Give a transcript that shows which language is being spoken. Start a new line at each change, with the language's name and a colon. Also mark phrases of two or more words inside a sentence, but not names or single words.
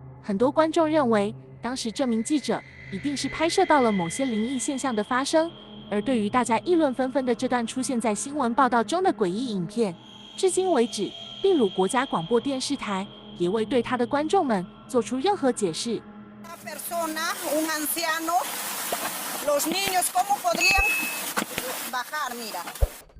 Chinese: 很多观众认为，当时这名记者一定是拍摄到了某些灵异现象的发生。而对于大家议论纷纷的这段出现在新闻报道中的诡异影片，至今为止，秘鲁国家广播电视台也未对他的观众们做出任何解释。
Spanish: Una persona, un anciano, los niños, ¿cómo podrían bajar? Mira.